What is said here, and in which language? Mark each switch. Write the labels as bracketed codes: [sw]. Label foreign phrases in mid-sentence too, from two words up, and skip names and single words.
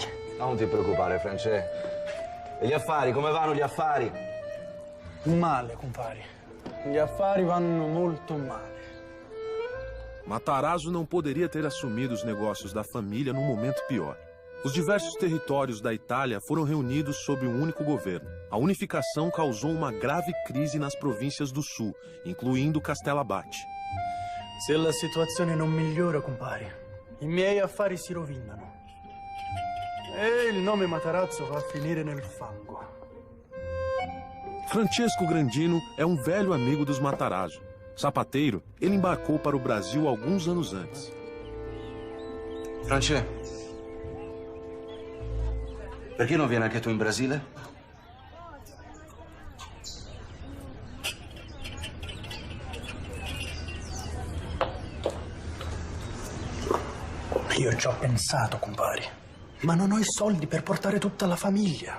[it] Non ti preoccupare, Francesco. E gli affari, come vanno gli affari? Male, compari. Gli affari vanno molto male. [pt] Matarazzo não poderia ter assumido os negócios da família num momento pior. Os diversos territórios da Itália foram reunidos sob um único governo. A unificação causou uma grave crise nas províncias do sul, incluindo Castelo Abate. [it] Se la situazione non migliora, compari, i miei affari si rovinano. E il nome Matarazzo va a finire nel fango. [pt] Francesco Grandino é um velho amigo dos Matarazzo. Sapateiro, ele embarcou para o Brasil alguns anos antes. [it] Francesco, perché non vieni anche tu in Brasile? Io ci ho pensato, compari, ma non ho i soldi per portare tutta la famiglia.